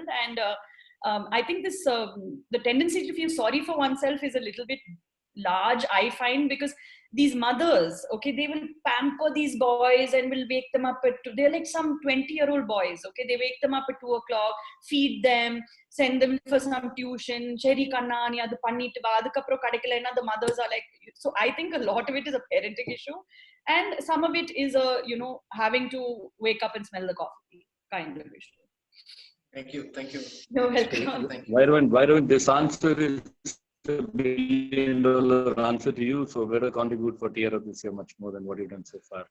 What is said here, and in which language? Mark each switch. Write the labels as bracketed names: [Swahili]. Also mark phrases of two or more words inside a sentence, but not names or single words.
[English] And I think this the tendency to feel sorry for oneself is a little bit large, I find, because these mothers, okay, they will pamper these boys and will wake them up they're like some 20-year-old boys, okay, they wake them up at 2 o'clock, feed them, send them for some tuition, cheri kanna ni adu pannittu va adukapro kadikkalena, the mothers are like, so I think a lot of it is a parenting issue, and some of it is a having to wake up and smell the coffee kind of issue. Thank you. You're welcome. Thank you. Why don't this answer is $1 billion answer to you, so better contribute for TRF this year much more than what you've done so far.